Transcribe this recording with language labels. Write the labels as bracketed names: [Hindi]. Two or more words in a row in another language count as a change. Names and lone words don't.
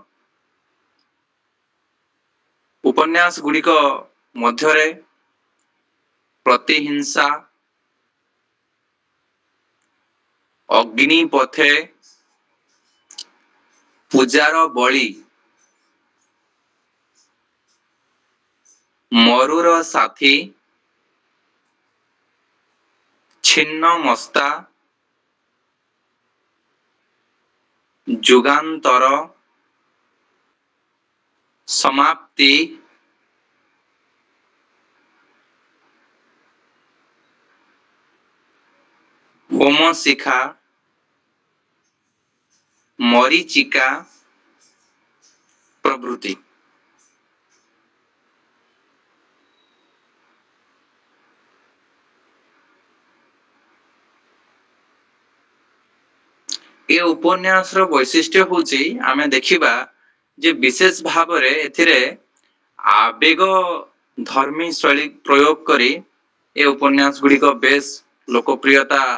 [Odia] ଉପନ୍ୟାସ ଗୁଡ଼ିକ ମଧ୍ୟରେ ପ୍ରତିହିଂସା, ଅଗ୍ନିପଥେ, ପୂଜାର ବଳି, ମରୁର ସାଥୀ, ଛିନ୍ନ ମସ୍ତା, ଯୁଗାନ୍ତର, ସମାପ୍ତି, ହୋମଶିଖା, ମରୀଚିକା ପ୍ରଭୃତି। ଏ ଉପନ୍ୟାସ ର ବୈଶିଷ୍ଟ୍ୟ ହେଉଛି ଆମେ ଦେଖିବା ଯେ ବିଶେଷ ଭାବରେ ଏଥିରେ ଆବେଗ ଧର୍ମୀ ଶୈଳୀ ପ୍ରୟୋଗ କରି ଏ ଉପନ୍ୟାସ ଗୁଡ଼ି କୁ ବେଶ ଲୋକପ୍ରିୟତା